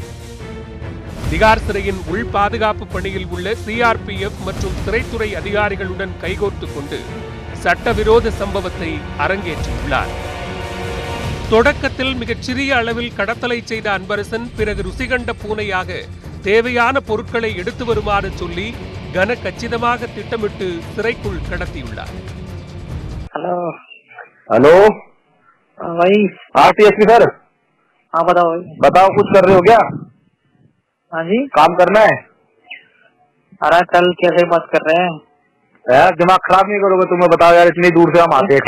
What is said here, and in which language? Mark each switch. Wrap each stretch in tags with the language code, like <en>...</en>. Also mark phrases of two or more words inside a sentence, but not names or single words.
<ta>திகார் சிறையின் உள் பாதுகாப்பு பணியில் உள்ள சிஆர்பிஎஃப் மற்றும் சிறைத்துறை அதிகாரிகளுடன் கைகோர்த்து கொண்டு சட்டவிரோத சம்பவத்தை அரங்கேற்றியுள்ளார். தொடக்கத்தில் மிகச்சிறிய அளவில் கடத்தலை செய்த அன்பரசன் பிறகு ருசிகண்ட பூனையாக தேவையான பொருட்களை எடுத்து வருமாறு சொல்லி கன கச்சிதமாக திட்டமிட்டு சிறைக்குள் கடத்தியுள்ளார்.</ta> <hi>हेलो हेलो भाई। आरटीएसपी सर। हाँ बताओ भाई। बताओ, कुछ कर रहे हो क्या? हाँ जी, काम करना है अरे कल कैसे बात कर रहे हैं यार, दिमाग खराब नहीं करोगे? तुम्हें बताओ यार, इतनी दूर से हम आते हैं।</hi>